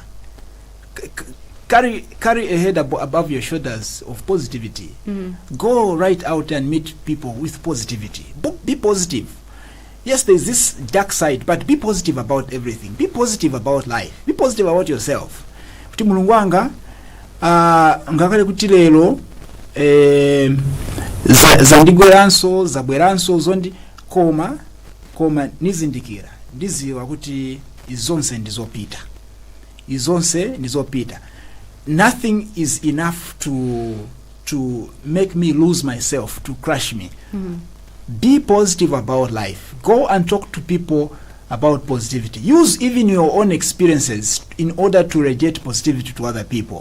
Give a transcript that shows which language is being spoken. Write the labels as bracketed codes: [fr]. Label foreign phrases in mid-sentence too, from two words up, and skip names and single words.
[en] Carry a head above your shoulders of positivity. Go right out and meet people with positivity. Be positive. Yes, there's this dark side, but be positive about everything. Be positive about life. Be positive about yourself. [ny] Kuti mulungu wanga ngakale kuti lero zandigweranso zabweranso zondi koma nizindikira ndiziwa kuti izonse ndizopita. [en] Nothing is enough to make me lose myself, to crush me. Be positive about life. Go and talk to people about positivity. Use even your own experiences in order to radiate positivity to other people.